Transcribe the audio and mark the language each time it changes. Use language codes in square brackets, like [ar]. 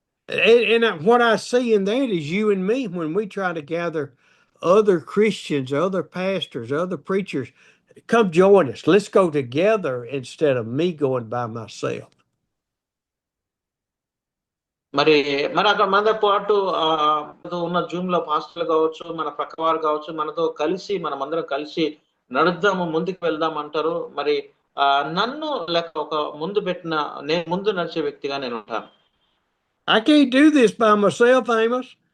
[en] And what I see in that is you and me, when we try to gather other Christians, other pastors, other preachers, come join us. Let's go together instead of me going by myself. [te] మరి అక్కడ మనతో పాటు ఉన్న Zoom లో పాస్టర్లు కావచ్చు, మన ప్రక్కవారు కావచ్చు, మనతో కలిసి మనమందరం కలిసి నడుద్దాము, ముందుకు వెళ్దాం అంటారు. మరి నన్ను లేక ఒక నేను ముందు నడిచే వ్యక్తిగా నేను ఉంటాను. [en] I can't do this by myself, Amos.